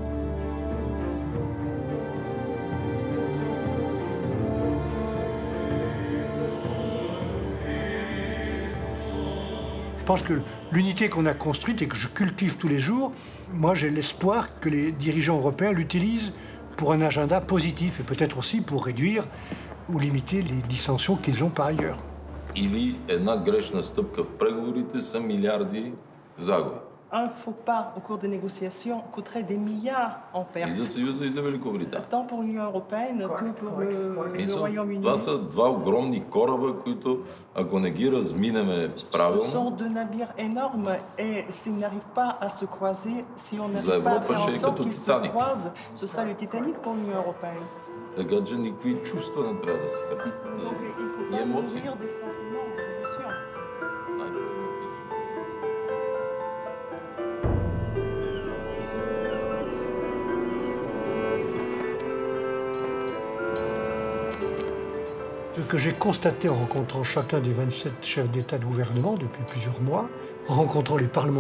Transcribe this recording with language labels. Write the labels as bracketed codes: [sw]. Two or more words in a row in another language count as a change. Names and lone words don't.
[fr] Je pense que l'unité qu'on a construite et que je cultive tous les jours, moi j'ai l'espoir que les dirigeants européens l'utilisent pour un agenda positif et peut-être aussi pour réduire ou limiter les dissensions qu'ils ont par ailleurs. [bg] Или една грешна стъпка в преговорите са милиарди загуби. [fr] Un faux pas au cours des négociations coûterait des milliards en pertes. [bg] И за Съюза, и за Великобритания. [fr] Tant pour l'Union européenne que pour le Royaume-Uni. [bg] Това са 2 огромни кораба, които ако не ги разминеме правилно, [fr] Ce sont 2 navires énormes et s'ils n'arrivent pas à se croiser, si on n'arrive pas à faire en sorte qu'ils se croisent, ce sera le Titanic pour l'Union européenne. [bg] Така че никакви чувства не трябва да се хранят. И емоции. [fr] Ce que j'ai constaté en rencontrant chacun des 27 chefs d'État et de gouvernement depuis plusieurs mois, en rencontrant les parlements